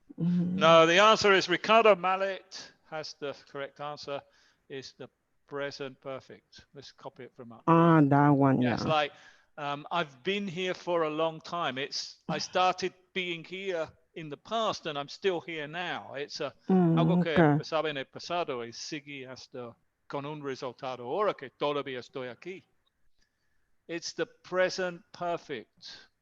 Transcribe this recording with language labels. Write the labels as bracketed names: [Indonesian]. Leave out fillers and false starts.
[English] No, the answer is Ricardo Mallet has the correct answer. Is the present perfect. Let's copy it from up there. That one, yeah. It's like, I've been here for a long time. I started being here in the past and I'm still here now. It's [Spanish] algo que empezaba en el pasado y sigue hasta con un resultado ahora que todavía estoy aquí. [English] It's the present perfect.